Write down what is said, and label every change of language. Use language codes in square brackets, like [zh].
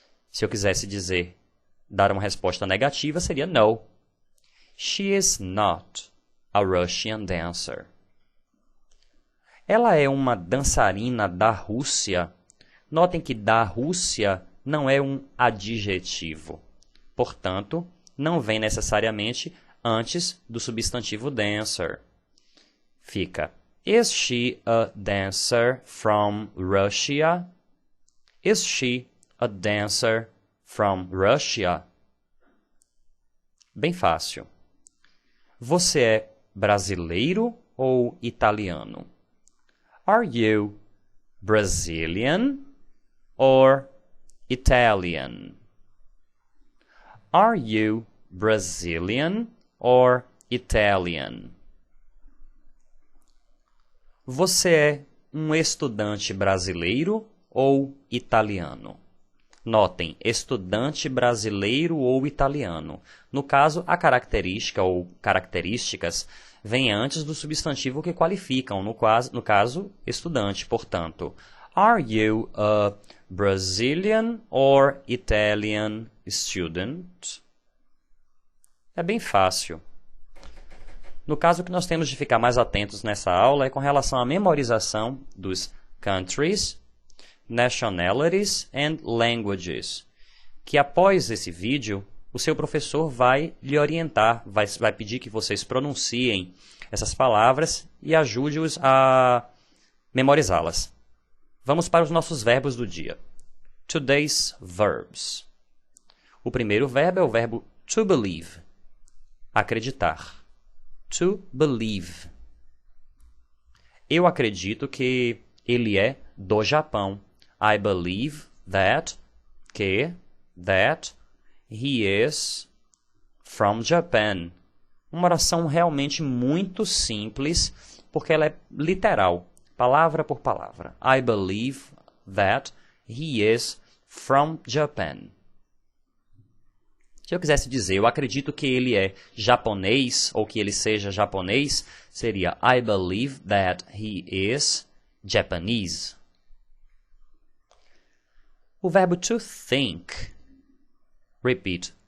[pt] Se eu quisesse dar uma resposta negativa, seria [en] no, she is not a Russian dancer. [pt] Ela é uma dançarina da Rússia. Notem que da Rússia não é um adjetivo. Portanto, não vem necessariamente antes do substantivo dancer. Fica, [en] is she a dancer from Russia? Is she a dancer from Russia? [pt] Bem fácil. Você é brasileiro ou italiano? [en] Are you Brazilian or Italian? Are you Brazilian or Italian? [pt] Você é um estudante brasileiro ou italiano? Notem, estudante brasileiro ou italiano. No caso, a característica ou características vem antes do substantivo que qualificam, no caso, estudante. Portanto, [en] are you a Brazilian or Italian student? [pt] É bem fácil. No caso, o que nós temos de ficar mais atentos nessa aula é com relação à memorização dos [en] countries, nationalities and languages, [pt] que após esse vídeo, o seu professor vai lhe orientar, vai pedir que vocês pronunciem essas palavras e ajude-os a memorizá-las. Vamos para os nossos verbos do dia. [en] Today's verbs. [pt] O primeiro verbo é o verbo to believe, acreditar. [en] To believe. [pt] Eu acredito que ele é do Japão. [en] I believe that he is from Japan. [pt] Uma oração realmente muito simples, porque ela é literal, palavra por palavra. [en] I believe that he is from Japan. [pt] Se eu quisesse dizer, eu acredito que ele é japonês, ou que ele seja japonês, seria [en] I believe that he is Japanese. [pt] O verbo to think. Repeat.